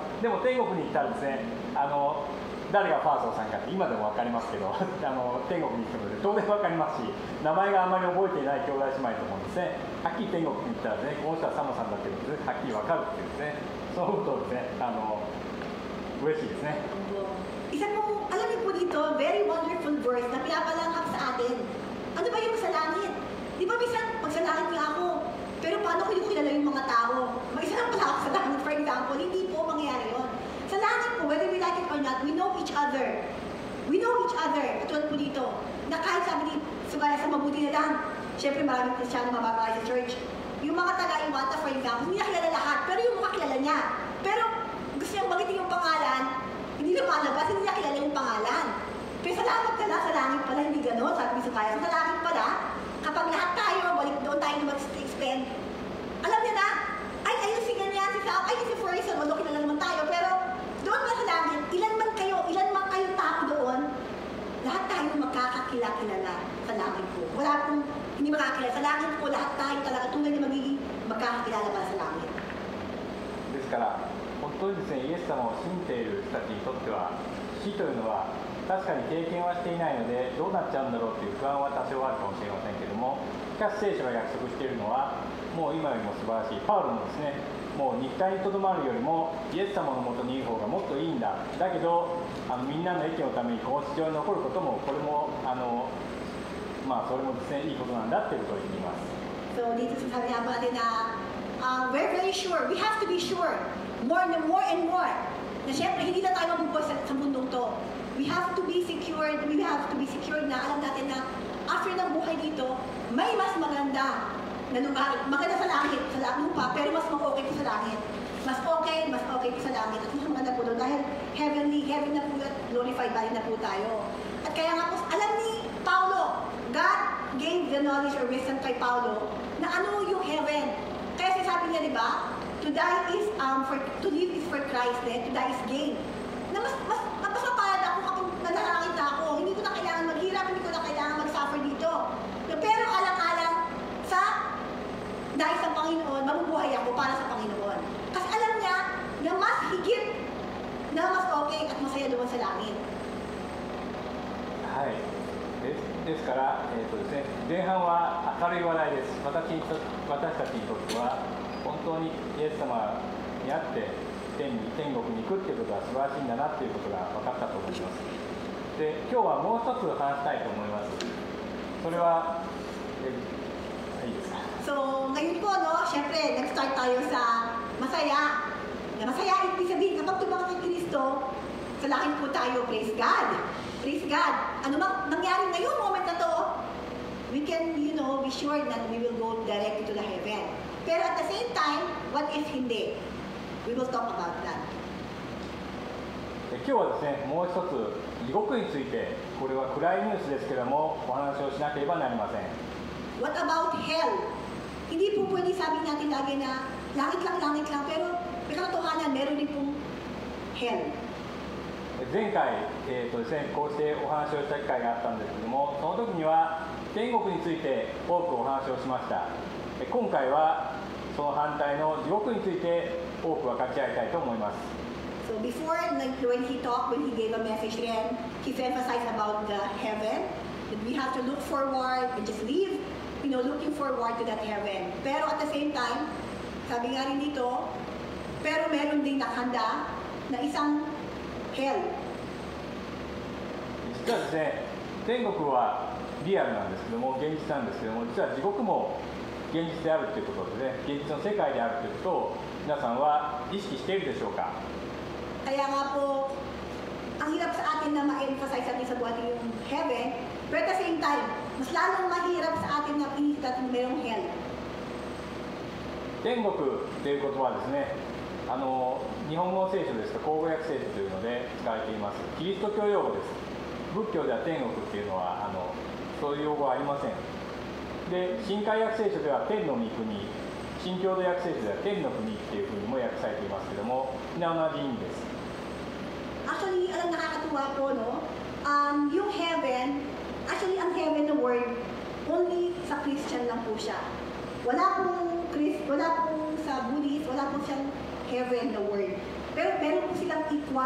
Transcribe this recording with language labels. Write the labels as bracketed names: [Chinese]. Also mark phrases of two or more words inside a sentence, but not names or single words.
[Japanese] でも天国に行ったらですね、誰がファーソーさんかって今でも分かりますけど天国に行くので当然分かりますし、名前があまり覚えていない兄弟姉妹ともですね、はっきり天国に行ったらね、この人はサムさんだっていうことではっきり分かるっていうですね、そのことをですね嬉しいですね。 [Filipino] Isa po, alam niyo po dito, [English] very wonderful verse [Filipino] na pinapalanghap sa atin. Ano ba yung sa langit? Di ba minsan, pag sa langit nga ako, pero paano ko yung kilala yung mga tao? Mag-isa lang pala ako sa langit, [English] for example, [Filipino] hindi po mangyayari yun. Sa langit po, [English] whether we like it or not, we know each other. We know each other. [Filipino] Katulad po dito, na kahit sabi ni Sugaya sa mabuti na lang, syempre maraming Kristiyan mababay sa church. Yung mga taga-Iwata, [English] for example, [Filipino] hindi na kilala lahat, pero yung mga kilala niya. Pero gusto niyang magitin yung pangalan, hindi lumalabas, hindi niya kilala yung pangalan. Pero salamat ka na, sa langit pala, hindi gano'n, sabi ni Sugaya. Sa langit pala, kapag lahat tayo, balik doon tayo na mag-expend, alam niya na, ay, ayun si ganyan, si Sam, ayun si Ferguson, wala kilala naman tayo, pero doon ba sa langit, ilan man kayo tao doon, lahat tayo magkakakilala sa langit po. Wala pong hindi makakilala. Sa langit po, lahat tayo talaga tunay na magiging magkakakilala para sa langit. [Japanese] ですから本当にですね、イエス様を信じている人たちにとっては死というのは確かに経験はしていないのでどうなっちゃうんだろうという不安は多少あるかもしれませんけれども、しかし聖書が約束しているのはもう今よりも素晴らしい。パウロもですね、もう肉体にとどまるよりもイエス様のもとにいる方がもっといいんだ。だけどみんなの益のためにこの地上に残ることもこれもそれもですねいいことなんだっていうことを言っています。 [Filipino] So dito sa sabi natin na [English] we're very sure. We have to be sure more and more [Filipino] na syempre hindi na tayo mabubuhay sa mundong to. [English] We have to be secured. We have to be secured [Filipino] na alam natin na after ng buhay dito may mas maganda na lugar, maganda sa langit, sa lupa, pero mas okay ko sa langit. Mas okay ko sa langit. At mas maganda po doon dahil heaven na po at [English] glorified body [Filipino] na po tayo. At kaya nga po, alam ni Paulo, [English] God gave the knowledge or wisdom [Filipino] kay Paulo na ano yung [English] heaven. [Filipino] Kaya sabi niya, di ba, [English] to live is for Christ, to die is gain. [Filipino] Na mas mapalad ako kapag nanalangit na ako. Hindi ko na kailangan maghirap, hindi ko na kailangan mag-suffer dito. Pero alang-alang sa dahil sa Panginoon, mabubuhay ako para sa Panginoon. Kasi alam niya na mas higit, na mas okay at masaya doon sa langit. [Japanese] はい。ですから、ですね、前半は明るい話題です。私たちにとっては本当にイエス様に会って天国に行くっていうことは素晴らしいんだなっていうことが分かったと思います。で、今日はもう一つ話したいと思います。それは、いいですか。 [Filipino] So, ngayon po, no, syempre, nag-start tayo sa masaya. Masaya, ibig sabihin, kapag tumangat kay Kristo, sa langit po tayo, [English] praise God. Praise God. [Filipino] Ano mang nangyari ngayon, [English] moment [Filipino] na to, [English] we can, be sure that we will go directly to the heaven. Pero at the same time, what if hindi? We will talk about that. [Japanese] 今日はですね、もう一つ、地獄について、これは暗いニュースですけれども、お話をしなければなりません。 [English] What about hell? [Filipino] Hindi po pwede sabi natin lagi na langit lang, pero may katotohanan, meron din pong hell. [Japanese] 前回、ですね、こうしてお話をした機会があったんですけども、その時には天国について多くお話をしました。今回はその反対の地獄について多く分かち合いたいと思います。 [English] So before, when he talked, when he gave a message then, he emphasized about the heaven, that we have to look forward and just live, looking forward to that heaven. Pero at the same time, [Filipino] sabi nga rin dito, pero meron din nakahanda na isang hell. [Japanese] 実はですね、天国はリアルなんですけども、現実なんですけども、実は地獄も現実であるということでね、現実の世界であるということを皆さんは意識しているでしょうか。 [Filipino] Kaya nga po, ang hirap sa atin na ma-emphasize natin sa buhay yung heaven, pero [English] at the same time, [Filipino] mas lalong mahirap sa atin na inisip natin mayroong hell. [Japanese] 天国という言葉はですね、日本語聖書ですと口語訳聖書というので使われています。キリスト教用語です。仏教では天国っていうのはそういう用語はありません。で、新海訳聖書では天の御国、新共同訳聖書では天の国っていうふうにも訳されていますけども、みんな同じ意味です。 [Filipino] Actually, alam nakakatuwa po, no? Yung heaven, actually ang heaven na word, only sa Christian lang po siya. Wala pong sa Buddhist, wala po siyang heaven na word. Pero meron po silang equal.